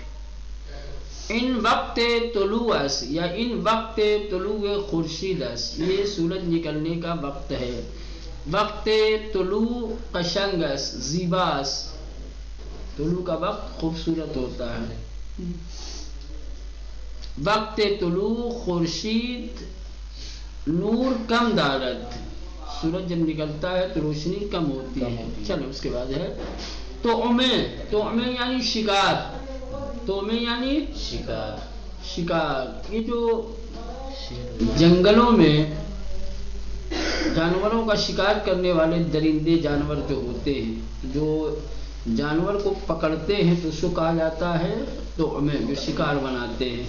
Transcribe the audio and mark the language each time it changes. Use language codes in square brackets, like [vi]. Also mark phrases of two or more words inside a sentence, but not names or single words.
[fa] ان وقت طلوع اس یا ان وقت طلوع خورشید اس، [ur] یہ سورج نکلنے کا وقت ہے. [fa] وقت طلوع قشنگ اس، زیبا اس. [ur] طلوع کا وقت خوبصورت ہوتا ہے. [fa] وقت طلوع خورشید نور کم دارد. [ur] سورج جب نکلتا ہے تو روشنی کم ہوتی ہے. چلو اس کے بعد ہے طعمے. طعمے یعنی شکار. طعمے یعنی شکار. شکار یہ جو جنگلوں میں جانوروں کا شکار کرنے والے درندے جانور جو ہوتے ہیں، جو جانور کو پکڑتے ہیں تو اس کو کہا جاتا ہے طعمے، جو شکار بناتے ہیں.